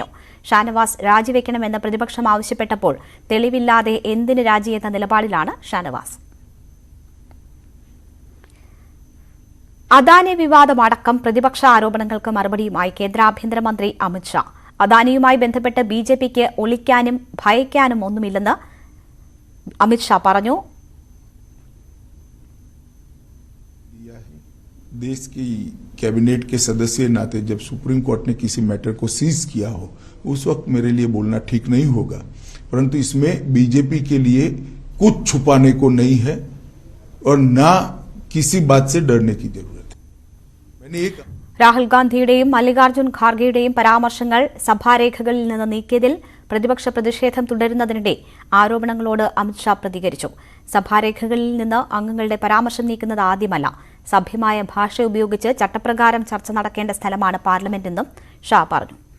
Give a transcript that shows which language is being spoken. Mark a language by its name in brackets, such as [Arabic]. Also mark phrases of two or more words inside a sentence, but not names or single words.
[Malayalam] ഷാനവാസ് രാജിവെക്കണമെന്ന് പ്രതിപക്ഷം ആവശ്യപ്പെട്ടപ്പോൾ തെളിവില്ലാതെ എന്തിന് രാജിയെന്ന നിലപാടിലാണ് ഷാനവാസ്. അദാനി വിവാദമടക്കം പ്രതിപക്ഷ ആരോപണങ്ങൾക്ക് മറുപടിയുമായി കേന്ദ്ര ആഭ്യന്തരമന്ത്രി അമിത്ഷാ. അദാനിയുമായി ബന്ധപ്പെട്ട് ബിജെപിക്ക് ഒളിക്കാനും ഭയക്കാനും ഒന്നുമില്ലെന്ന് അമിത്ഷാ പറഞ്ഞു. [Hindi] देश की कैबिनेट के सदस्य नाते जब सुप्रीम कोर्ट ने किसी मैटर को सीज किया हो उस वक्त मेरे लिए बोलना ठीक नहीं होगा, परंतु इसमें बीजेपी के लिए कुछ छुपाने को नहीं है और ना किसी बात से डरने की जरूरत है. मैंने एक [Malayalam] രാഹുൽ ഗാന്ധിയുടെയും മല്ലികാർജ്ജുൻ ഖാർഗെയുടെയും പരാമർശങ്ങൾ സഭാരേഖകളിൽ നിന്ന് നീക്കിയതിൽ പ്രതിപക്ഷ പ്രതിഷേധം തുടരുന്നതിനിടെ ആരോപണങ്ങളോട് അമിത്ഷാ പ്രതികരിച്ചു. സഭാരേഖകളിൽ നിന്ന് അംഗങ്ങളുടെ പരാമർശം നീക്കുന്നത് ആദ്യമല്ല. സഭ്യമായ ഭാഷ ഉപയോഗിച്ച് ചട്ടപ്രകാരം ചർച്ച നടക്കേണ്ട സ്ഥലമാണ് പാർലമെന്റെന്നും ഷാ പറഞ്ഞു.